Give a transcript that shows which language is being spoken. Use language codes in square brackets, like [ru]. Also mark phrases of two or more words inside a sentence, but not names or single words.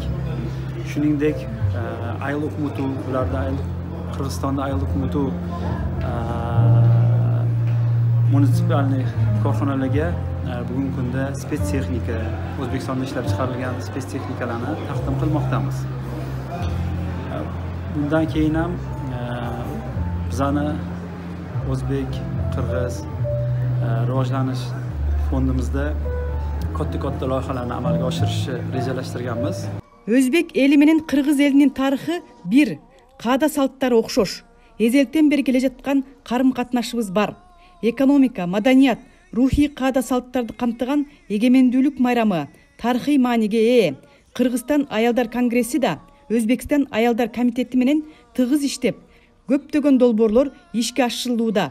[uz] Shuningdek, Ayluq Mutu, ularda Qirg'izistonda Ayluq Mutu munisipalniy korxonalarga bugungi kunda spets texnika, O'zbekistonda ishlab chiqarilgan spets texnikalarni taqdim qilmoqdamiz. Bundan keyin ham bizani O'zbek, Qirg'iz rivojlanish fondimizda katta loyihalarni amalga oshirishni rejalashtirganmiz. [ky] Өзбек эли менен Кыргыз элинин тарыхы бир, каада салттары окшош. Эзелтен бери келе жаткан карым-катнашыбыз бар. Экономика, маданият, рухий каада салттарды камтыган эгемендүүлүк майрамы тарыхый мааниге ээ. Кыргызстан аялдар конгресси да Өзбекстан аялдар комитети менен тыгыз иштеп, көптөгөн долбоорлор ишке ашырылууда.